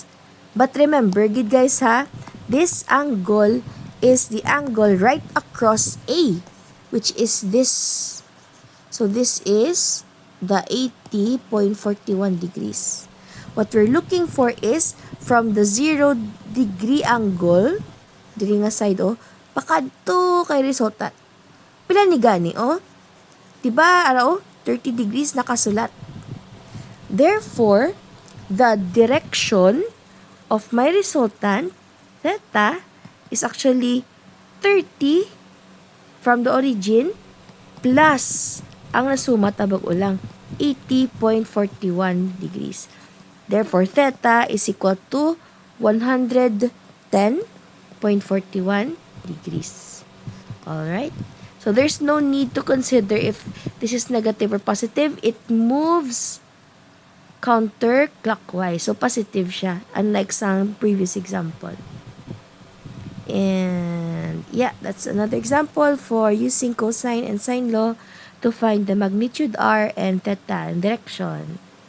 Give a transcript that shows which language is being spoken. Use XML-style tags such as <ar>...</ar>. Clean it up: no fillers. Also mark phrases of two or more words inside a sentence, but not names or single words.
<en>But remember, good guys this angle is the angle right across A, which is this. So this is the 80.41 degrees. What we're looking for is from the 0 degree angle,</en> <hil>diri nga side pakadto kay resultant. Pila ni gani Diba 30 degrees nakasulat.</hil> <en>Therefore, the direction of my resultant, theta, is actually 30 from the origin plus</en> <hil>ang nasuma tabag ulang</hil> <en>80.41 degrees. Therefore, theta is equal to 110.41 degrees. Alright? So, there's no need to consider if this is negative or positive. It moves counterclockwise. So, positive siya. Unlike sa previous example. And, yeah, that's another example for using cosine and sine law to find the magnitude R and theta and direction.</en>